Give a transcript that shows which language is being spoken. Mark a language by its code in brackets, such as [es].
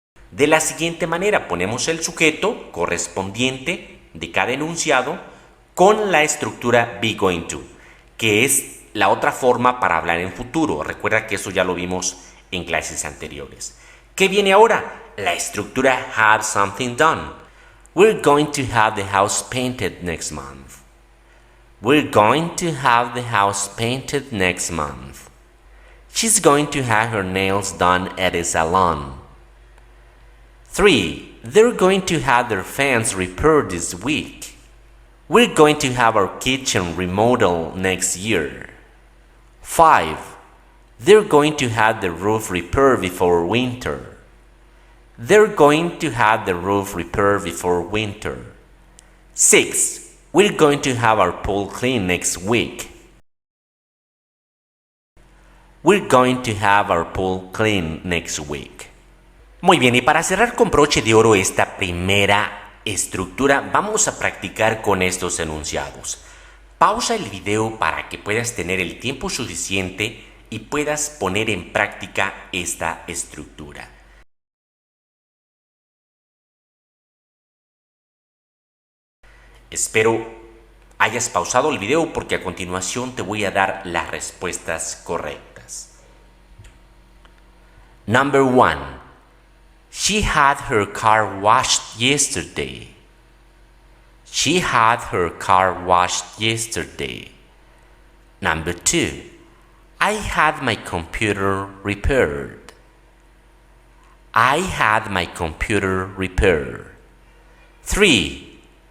[es] De la siguiente manera, ponemos el sujeto correspondiente de cada enunciado con la estructura be going to, que es la otra forma para hablar en futuro. Recuerda que eso ya lo vimos en clases anteriores. ¿Qué viene ahora? La estructura have something done. [en] We're going to have the house painted next month. We're going to have the house painted next month. She's going to have her nails done at a salon. 3. They're going to have their fans repaired this week. We're going to have our kitchen remodeled next year. 5. They're going to have the roof repaired before winter. They're going to have the roof repaired before winter. 6. We're going to have our pool cleaned next week. We're going to have our pool cleaned next week. [es] Muy bien, y para cerrar con broche de oro esta primera estructura, vamos a practicar con estos enunciados. Pausa el video para que puedas tener el tiempo suficiente y puedas poner en práctica esta estructura. Espero hayas pausado el video porque a continuación te voy a dar las respuestas correctas. [en] Number 1. She had her car washed yesterday. She had her car washed yesterday. Number 2. I had my computer repaired. I had my computer repaired. 3.